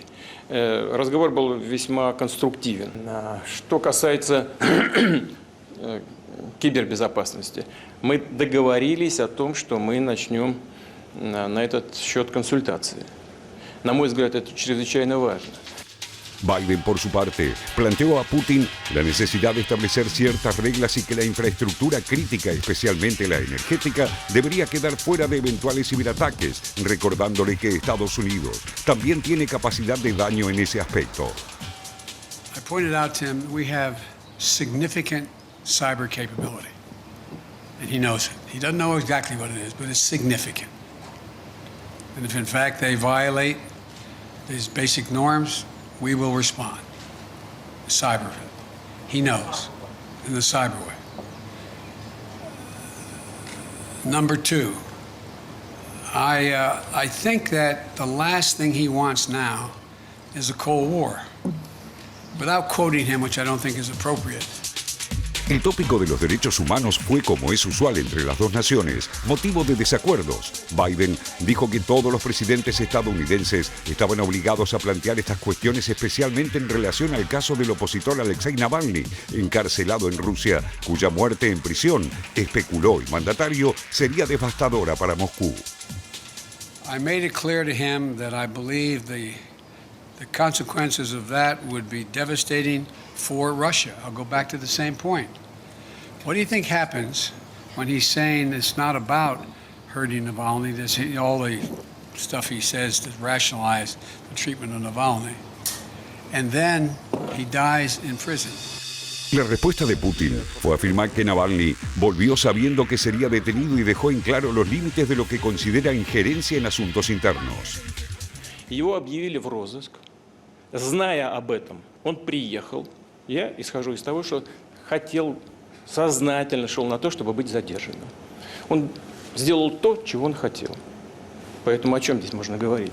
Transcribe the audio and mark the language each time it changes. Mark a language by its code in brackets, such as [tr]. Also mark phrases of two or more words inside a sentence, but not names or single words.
[ru] Разговор был весьма конструктивен. Что касается кибербезопасности. Мы договорились о том, что мы начнем на этот счет консультации. На мой взгляд, это чрезвычайно важно. [es] Biden, por su parte, planteó a Putin la necesidad de establecer ciertas reglas y que la infraestructura crítica, especialmente la energética, debería quedar fuera de eventuales ciberataques, recordándole que Estados Unidos también tiene capacidad de daño en ese aspecto. [en] I pointed out to him we have significant cyber capability, and he knows it. He doesn't know exactly what it is, but it's significant. And if in fact they violate these basic norms, we will respond. The cyber, he knows, in the cyber way. Number 2, I think that the last thing he wants now is a Cold War. Without quoting him, which I don't think is appropriate. [es] El tópico de los derechos humanos fue, como es usual entre las dos naciones, motivo de desacuerdos. Biden dijo que todos los presidentes estadounidenses estaban obligados a plantear estas cuestiones, especialmente en relación al caso del opositor Alexei Navalny, encarcelado en Rusia, cuya muerte en prisión, especuló el mandatario, sería devastadora para Moscú. [en] I made it clear to him that I believe the consequences of that would be devastating for Russia. I'll go back to the same point. What do you think happens when he's saying it's not about hurting Navalny, all the stuff he says to rationalize the treatment of Navalny, and then he dies in prison? [es] La respuesta de Putin fue afirmar que Navalny volvió sabiendo que sería detenido y dejó en claro los límites de lo que considera injerencia en asuntos internos. [ru] Его объявили в розыск. Зная об этом, он приехал. Я исхожу из того, что хотел, сознательно шел на то, чтобы быть задержанным. Он сделал то, чего он хотел. Поэтому о чем здесь можно говорить?